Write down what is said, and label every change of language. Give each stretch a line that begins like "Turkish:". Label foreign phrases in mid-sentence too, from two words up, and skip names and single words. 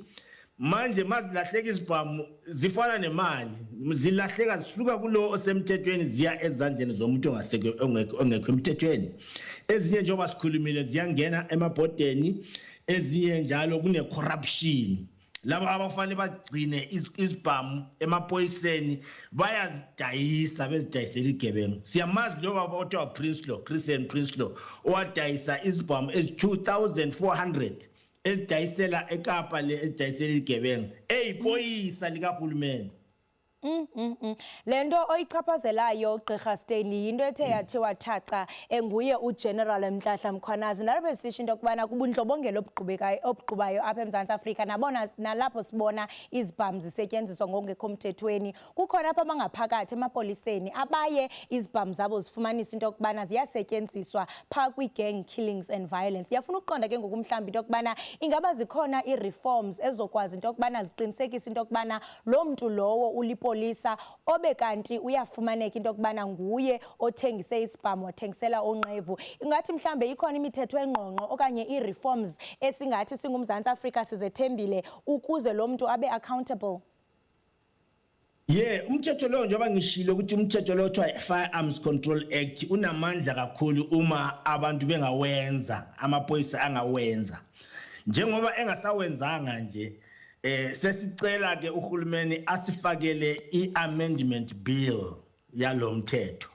Zulu: Manje mazilahleka isibhamu zifana nemali, zilahleka zisuka kulo osemthethweni ziya ezandleni zomuntu ongekho emthethweni. Ezinye njengoba sikhulumile ziyangena emabhodeni, ezinye njalo kune corruption. Laba abafanele bagcine isibhamu emaphoyiseni bayazidayisa bezidayisela igebengu. Siyamazi lo baba othiwa Prinsloo, Christian Prinsloo, owadayisa isibhamu ezi-2400 ezidayisela eKapa le ezidayisela igebengu eyiphoyisa likahulumeni.
Xhosa: Lento oyichaphazelayo Gqirha Stanley into ethe yathiwa thaca enguye uGeneral Mhlahla Mkhwanazi, nalapho sisho into yokubana kubundlobongela obugqubayo apha eMzantsi Afrika, nabona nalapho sibona izibhamu zisetyenziswa ngokungekho mthethweni. Kukhona apha abangaphakathi emapoliseni abaye izibhamu zabo zifumanisa into yokubana ziyasetyenziswa phaa kwi-
English: gang killings and violence.
Xhosa: Yafuna ukuqonda ke ngokumhlawumbi into yokubana ingaba zikhona i-reforms ezokwazi into yokubana ziqinisekise into yokubana lo mntu lowo ulipolisa obe kanti uyafumaneka into yokubana nguye othengise isibhamu wathengisela onqevu. Ingathi mhlambe ikhona imithetho engqongqo okanye i-reforms esingathi singuMzantsi Afrika sizethembile ukuze lo mntu abe accountable.
Zulu: Umthetho lo njengoba ngishilo ukuthi umthetho lo othiwa Firearms Control Act unamandla kakhulu uma abantu bengawenza, amaphoyisa angawenza. Njengoba engasawenzanga nje, sesicela ke uhulumeni asifakele i-amendment bill yalomthetho.